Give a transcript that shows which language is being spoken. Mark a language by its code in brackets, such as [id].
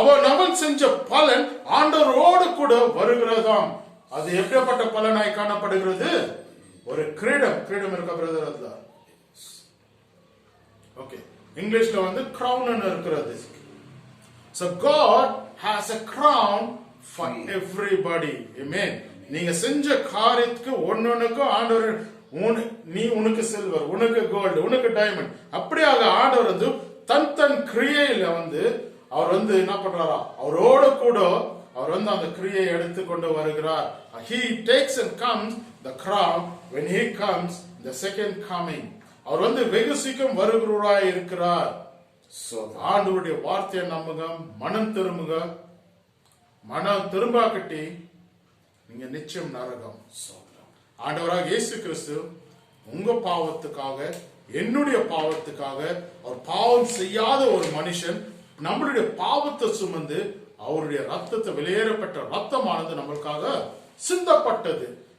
[ta] அவன் செஞ்ச பலன் ஆண்டவரோடு கூட வருகிறதாம். அது எப்படிப்பட்ட பலனாய் காணப்படுகிறது? ஒரு கிரீடம் இருக்க பிரதர். அதுல ஓகே, இங்கிலீஷ்ல வந்து crown இருக்கிறது. [en] So God has a crown for everybody. Amen. [ta] நீங்க செஞ்ச காரியத்துக்கு ஒன்னொன்னுக்கும் ஆண்டவர், நீ உனக்கு சில்வர், உனக்கு கோல்டு, உனக்கு டைமண்ட், அப்படியாக ஆண்டவர் வந்து தன் கிரியையில வந்து அவர் வந்து என்ன பண்றாரா, அவரோட கூட அவர் வந்து அந்த கிரியை எடுத்து கொண்டு வருகிறார். [en] He takes and comes the crown when he comes the second coming. [ta] அவர் வந்து வெகு சீக்கிரம் வருகிறவராய் இருக்கிறார். சோதரம். ஆண்டவருடைய வார்த்தையை நம்புங்க, மனம் திரும்புங்க. மனம் திரும்பாக்கட்டி நீங்க நிச்சயம் நரகம். சோதரம். ஆண்டவராக இயேசு கிறிஸ்து உங்க பாவத்துக்காக, என்னுடைய பாவத்துக்காக, அவர் பாவம் செய்யாத ஒரு மனுஷன் நம்மளுடைய பாவத்தை சுமந்து அவருடைய ரத்தத்தை, வெளியேறப்பட்ட ரத்தமானது நம்மளுக்காக சிந்தப்பட்டது.